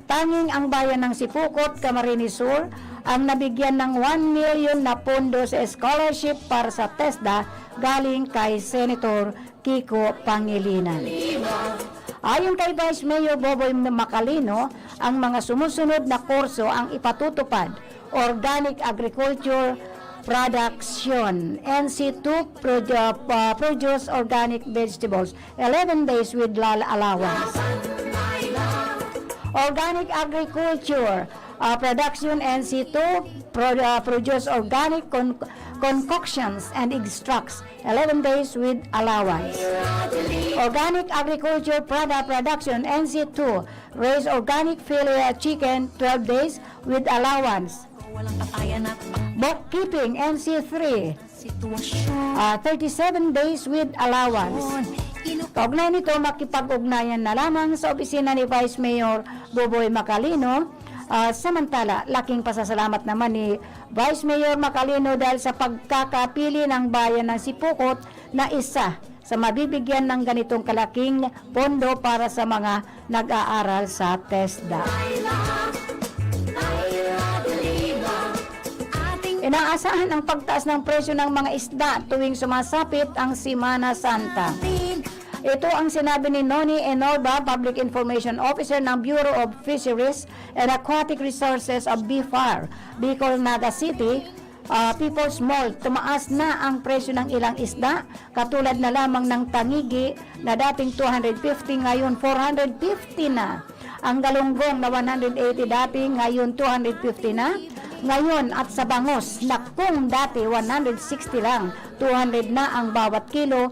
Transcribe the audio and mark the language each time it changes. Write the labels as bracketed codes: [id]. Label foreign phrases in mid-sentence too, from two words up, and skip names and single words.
[tl] Tanging ang bayan ng Sipokot, Camarines Sur ang nabigyan ng 1 million na pondo sa scholarship para sa TESDA galing kay Senator Kiko Pangilinan. Ayon kay Vice Mayor Boboy Macalino, ang mga sumusunod na kurso ang ipatutupad: [en] Organic Agriculture Production, NC2 Produce Organic Vegetables, 11 days with LAL allowance. Organic agriculture production NC2 produce organic concoctions and extracts 11 days with allowance. Organic agriculture production NC2 raise organic filet chicken 12 days with allowance. [tl] Walang patayan at [en] Bookkeeping NC3 [tl] sitwasyon. [en] 37 days with allowance. [tl] Kaugnay nito, makipag-ugnayan na lamang sa opisina ni Vice Mayor Boboy Macalino. Samantala, laking pasasalamat naman ni Vice Mayor Macalino dahil sa pagkakapili ng bayan ng Sipukot na isa sa mabibigyan ng ganitong kalaking pondo para sa mga nag-aaral sa TESDA. Inaasahan ang pagtaas ng presyo ng mga isda tuwing sumasapit ang Semana Santa. Ito ang sinabi ni Noni Enorba, Public Information Officer ng Bureau of Fisheries and Aquatic Resources of BIFAR, Bicol, Naga City. People's Mall, tumaas na ang presyo ng ilang isda, katulad na lamang ng tangigi na dating 250 ngayon 450 na. Ang galunggong na 180 dati ngayon 250 na. Ngayon at sa bangos na kung dati 160 lang, 200 na ang bawat kilo.